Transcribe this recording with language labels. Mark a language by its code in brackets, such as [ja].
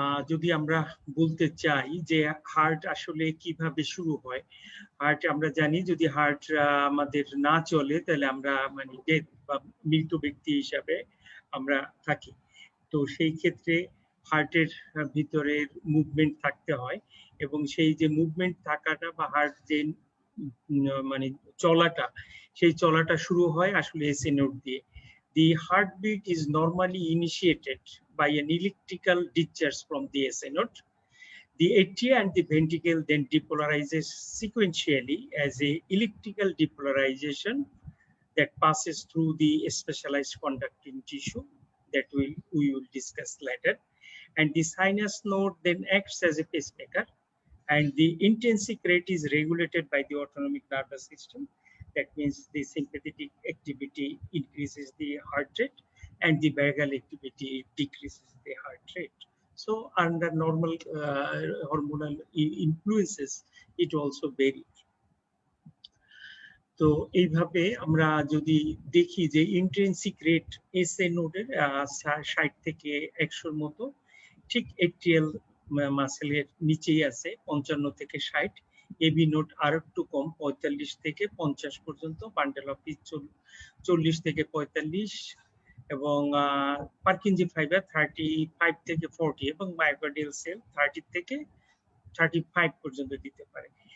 [bn] যদি আমরা বলতে চাই যে হার্ট আসলে কিভাবে শুরু হয়, হার্ট আমরা জানি যদি হার্ট আমাদের না চলে তাহলে আমরা মানে ডেথ বা মৃত ব্যক্তি হিসাবে আমরা থাকি। তো সেই ক্ষেত্রে হার্টের ভিতরের মুভমেন্ট থাকতে হয় এবং সেই যে মুভমেন্ট থাকাটা বা হার্ট যে মানে চলাটা, সেই চলাটা শুরু হয় আসলে এসএ নোড দিয়ে। [en] The heartbeat is normally initiated by an electrical discharge from the SA node. The atria and the ventricle then depolarizes sequentially as a electrical depolarization that passes through the specialized conducting tissue that we will discuss later. And the sinus node then acts as a pacemaker, and the intrinsic rate is regulated by the autonomic nervous system. That means the sympathetic activity increases the heart rate and the vagal activity decreases the heart rate. So under normal hormonal influences, it also varies. [bn] তো এইভাবে আমরা যদি দেখি যে intrinsic rate SA নোডের 60 থেকে 100 মতো, ঠিক এট্রিয়াল মাসেলের নিচেই আছে 55 থেকে 60। এবি নোড আর একটু কম 45 থেকে 50 পর্যন্ত, বান্ডেল অফ পিচ 40 থেকে 45 এবং পারকিনজি ফাইবার 35 থেকে 40 এবং মায়োকার্ডিয়াল সেল 30 থেকে 35 পর্যন্ত দিতে পারে।